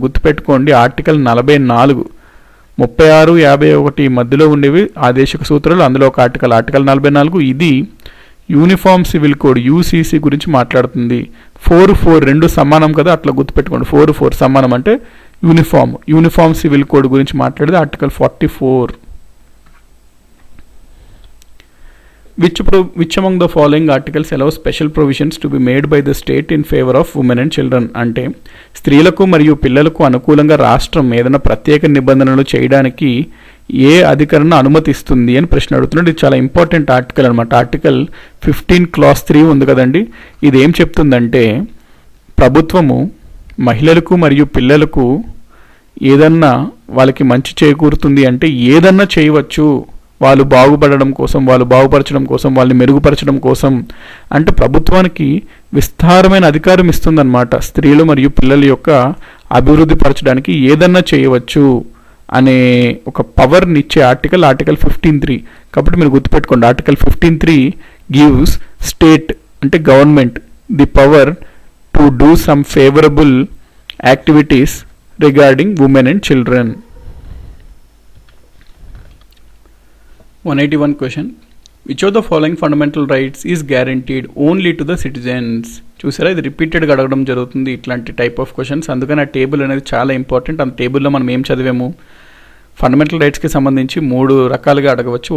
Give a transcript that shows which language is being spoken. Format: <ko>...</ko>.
<te>గుర్తుపెట్టుకోండి, ఆర్టికల్ 44, 36, 51 మధ్యలో ఉండేవి ఆదేశిక సూత్రాలు. అందులో ఒక ఆర్టికల్ 44. ఇది యూనిఫామ్ సివిల్ కోడ్ యూసీసీ గురించి మాట్లాడుతుంది. 4 రెండు సమానం కదా, అట్లా గుర్తుపెట్టుకోండి. 4 సమానం అంటే యూనిఫామ్ సివిల్ కోడ్ గురించి మాట్లాడేది article 44.</te> <en>Which among the following articles allow special provisions to be made by the state in favor of women and children?</en> <te>అంటే స్త్రీలకు మరియు పిల్లలకు అనుకూలంగా రాష్ట్రం ఏదైనా ప్రత్యేక నిబంధనలు చేయడానికి ఏ అధికరణ అనుమతిస్తుంది అని ప్రశ్న అడుగుతున్నాడు. ఇది చాలా ఇంపార్టెంట్ ఆర్టికల్ అనమాట. ఆర్టికల్ 15 clause 3 ఉంది కదండి. ఇది ఏం చెప్తుందంటే ప్రభుత్వము మహిళలకు మరియు పిల్లలకు ఏదన్నా వాళ్ళకి మంచి చేకూరుతుంది అంటే ఏదన్నా చేయవచ్చు, వాళ్ళు బాగుపడడం కోసం, వాళ్ళు బాగుపరచడం కోసం, వాళ్ళని మెరుగుపరచడం కోసం అంటే ప్రభుత్వానికి విస్తారమైన అధికారం ఇస్తుందన్నమాట. స్త్రీలు మరియు పిల్లల యొక్క అభివృద్ధి పరచడానికి ఏదన్నా చేయవచ్చు అనే ఒక పవర్ని ఇచ్చే ఆర్టికల్ 15(3). కాబట్టి మీరు గుర్తుపెట్టుకోండి,</te> <en>article 15(3) gives state</en> <te>అంటే</te> <en>Government the power to do some favourable activities regarding women and children. 181 question. Which of the following fundamental rights is guaranteed only to the citizens?</en> <te>చూసారా, ఇది రిపీటెడ్గా అడగడం జరుగుతుంది ఇట్లాంటి టైప్ ఆఫ్ క్వశ్చన్స్. అందుకని ఆ table అనేది చాలా ఇంపార్టెంట్. ఆ టేబుల్లో మనం ఏం చదివాము, ఫండమెంటల్ రైట్స్కి సంబంధించి 3 రకాలుగా అడగవచ్చు.</te>